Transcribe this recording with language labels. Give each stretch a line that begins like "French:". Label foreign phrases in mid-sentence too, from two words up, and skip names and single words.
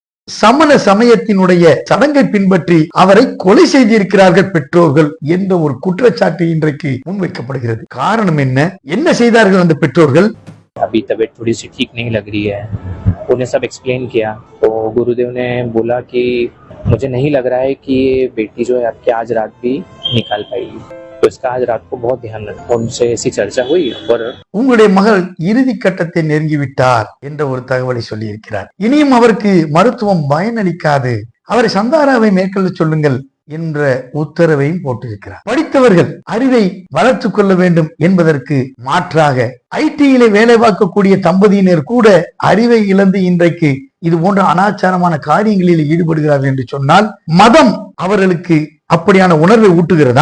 Tamil: சமண சமயத்தினுடைய சடங்கை பின்பற்றி அவரை கொலை செய்திருக்கிறார்கள் பெற்றோர்கள் என்ற ஒரு குற்றச்சாட்டு இன்றைக்கு முன்வைக்கப்படுகிறது. காரணம் என்ன செய்தார்கள் அந்த பெற்றோர்கள்?
Hindi: अभी तबीयत थोड़ी सी ठीक नहीं लग रही है, उन्हें सब एक्सप्लेन किया तो गुरुदेव ने बोला कि मुझे नहीं लग रहा है कि ये बेटी जो है आपकी आज रात भी निकाल पाएगी, तो इसका आज रात को बहुत ध्यान रखो। उनसे ऐसी चर्चा हुई और
Tamil: உங்களுடைய மகள் இறுதி கட்டத்தை நெருங்கிவிட்டார் என்ற ஒரு தகவலை சொல்லி இருக்கிறார். இனியும் அவருக்கு மருத்துவம் பயனளிக்காது, அவரை சந்தாராவை மேற்கொள்ள சொல்லுங்கள் என்ற உத்தரவையும் போட்டிருக்கிறார். படித்தவர்கள் அறிவை வளர்த்துக் கொள்ள வேண்டும் என்பதற்கு மாற்றாக ஐடியிலே வேலை பார்க்கக்கூடிய தம்பதியினர் கூட அறிவை இழந்து இன்றைக்கு இது போன்ற அனாச்சாரமான காரியங்களில் ஈடுபடுகிறார்கள் என்று சொன்னால் மதம் அவர்களுக்கு அப்படியான உணர்வை ஊட்டுகிறதா?